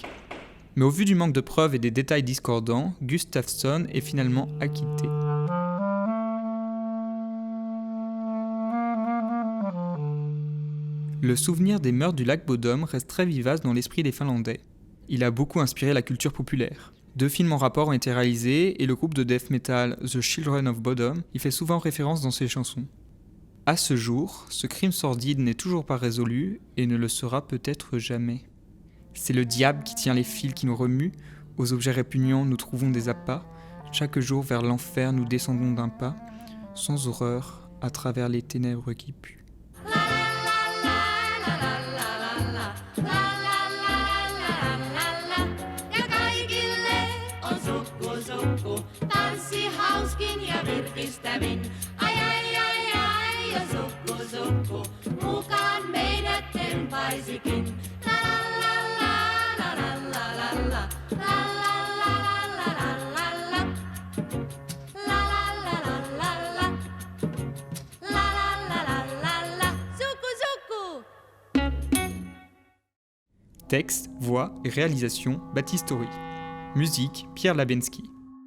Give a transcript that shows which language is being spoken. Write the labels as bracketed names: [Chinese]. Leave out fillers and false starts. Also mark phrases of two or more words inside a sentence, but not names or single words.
[French] Mais au vu du manque de preuves et des détails discordants, Gustafsson est finalement acquitté. Le souvenir des meurtres du lac Bodom reste très vivace dans l'esprit des Finlandais. Il a beaucoup inspiré la culture populaire. 2 films en rapport ont été réalisés et le groupe de death metal The Children of Bodom y fait souvent référence dans ses chansons. À ce jour, ce crime sordide n'est toujours pas résolu et ne le sera peut-être jamais. C'est le diable qui tient les fils qui nous remuent, aux objets répugnants nous trouvons des appâts, chaque jour vers l'enfer nous descendons d'un pas, sans horreur à travers les ténèbres qui puent. [Finnish] Tanssi hauskin ja virkistävin. Ai ai ai ai, ja sukku sukku. Bicycling. La la la la la la la la. La la la la la la la. La la la la la la. La la la la la la. Zoukou zoukou. [French] Texte, voix et réalisation Baptiste Horry. Musique Pierre Labensky.